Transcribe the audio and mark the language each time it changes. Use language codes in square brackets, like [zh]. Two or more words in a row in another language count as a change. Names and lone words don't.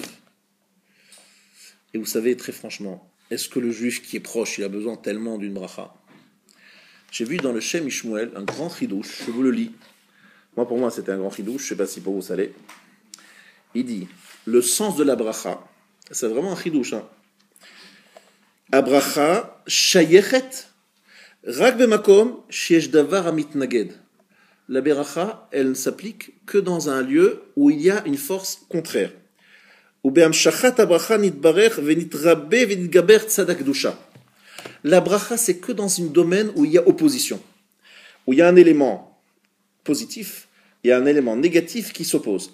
[fr] Et vous savez, très franchement, est-ce que le juif qui est proche, il a besoin tellement d'une bracha? J'ai vu dans le Shem Ishmuel un grand chidouche, je vous le lis. Moi, pour moi, c'était un grand chidouche, je ne sais pas si pour vous ça l'est. Il dit, le sens de la bracha, c'est vraiment un chidouche. [he] הברכה שייכת רק במקום שיש דבר המתנגד. [fr] La beracha, elle ne s'applique que dans un lieu où il y a une force contraire. La bracha, c'est que dans un domaine où il y a opposition, où il y a un élément positif, il y a un élément négatif qui s'oppose.